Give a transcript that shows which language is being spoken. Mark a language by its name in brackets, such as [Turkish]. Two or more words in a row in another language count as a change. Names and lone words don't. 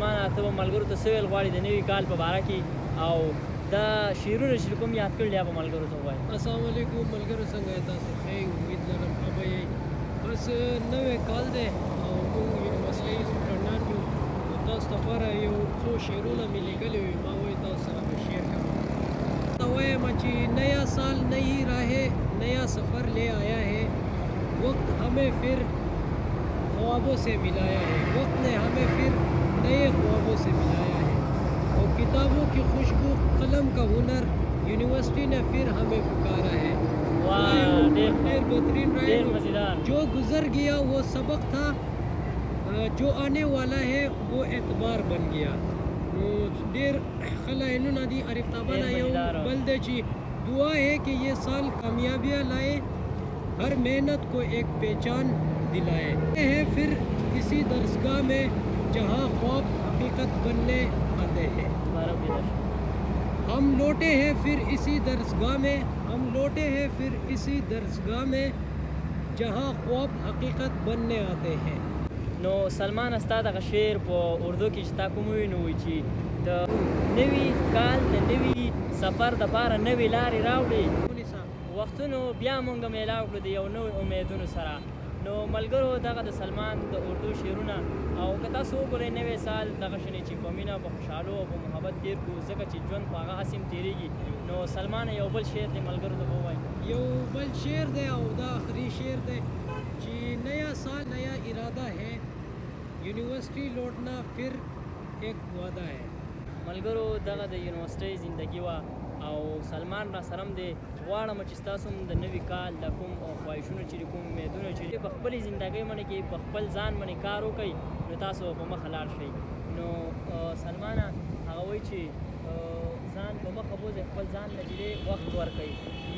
[Pashto] ما ته به ملګرو ته څه ویل غواړي د نوي کال په باره کې او دا شعرونه چې کوم یاد کړل یا به ملګرو ته ووایي. السلام علیکم ملګرو، څنګه یې تاسو؟ ښه امید لرم ښه به یې. بس نوی کال دی او موږ یونیورسټۍ سټوډنټان یو نو تاسو لپاره یو څو شعرونه مې لیکلي وي ما وایي تاسو سره به شیر کړم. ته وایم چې [Urdu] نیا سال نئی راہیں نیا سفر لے آیا ہے وقت ہمیں پھر خوابوں سے ملایا ہے وقت نے ہمیں پھر نئے خوابوں سے ملایا ہے اور کتابوں کی خوشبو قلم کا ہنر یونیورسٹی نے پھر ہمیں پکارا ہے. [Pashto] ډیر بہترین رائے. [Urdu] جو گزر گیا وہ سبق تھا جو آنے والا ہے وہ اعتبار بن گیا. [Pashto] ډیر خلاینونه دي ارفتابانه یو بل دی چې [Urdu] دعا ہے کہ یہ سال کامیابیاں لائے ہر محنت کو ایک پہچان دلائے ہے پھر کسی درسگاہ میں جہاں خواب حقیقت بننے آتے ہیں. ہم لوٹے ہیں پھر اسی درسگاہ میں ہم لوٹے ہیں پھر اسی درسگاہ میں جہاں خواب حقیقت بننے آتے ہیں. [Pashto] نو سلمان ستا دغه شعر په اردو کې چې تا کوم ووایي نو وایي چې د نوي کال د نوي سفر دپاره نوې لارې راوړي وختونو بیا مونږ میلاو کړو د یو نوي امیدونو سره. نو ملګرو دغه د سلمان د اردو شعرونه او که تاسو وګورئ نوی سال دغه شنې چې په مینه په خوشحالو او په محبت تېر کړو ځکه چې ژوند خو هغه هسې هم تېرېږي. نو سلمان یو بل شعر دی ملګرو ته ووایي. یو بل شعر دی او دا آخري شعر دی چې [Urdu] نیا سال نیا ارادہ ہے یونیورسٹی لوٹنا پھر ایک وعدہ ہے. [Pashto] ملګرو دغه د یونیورسټۍ زندگی وه او سلمان را سره هم دی. غواړم چې ستاسو هم د نوي کال د کوم خواهشونه چې کوم امیدونه چې په خپلې زندګۍ باندې کې په خپل ځان باندې کار وکړئ نو تاسو په مخه لاړ شئ. نو سلمانه هغه وایي چې ځان په مخه بوځئ خپل ځان له چې وخت ورکوئ.